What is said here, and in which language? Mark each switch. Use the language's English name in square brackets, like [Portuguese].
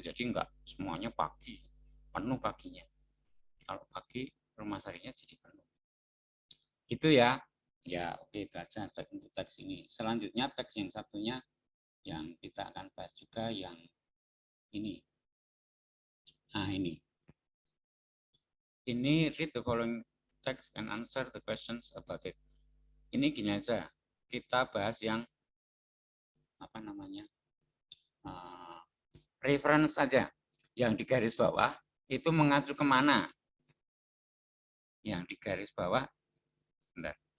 [Indonesian] Jadi enggak semuanya pagi, penuh paginya. Kalau pagi rumah sakitnya jadi penuh. Itu ya. Ya, oke, itu aja untuk teks ini. Selanjutnya teks yang satunya yang kita akan bahas juga yang ini. Nah, ini. Ini [English] read the following text and answer the questions about it. [Indonesian] Ini gini aja. Kita bahas yang apa namanya? Reference saja. Yang di garis bawah itu mengacu kemana? Yang di garis bawah, bentar.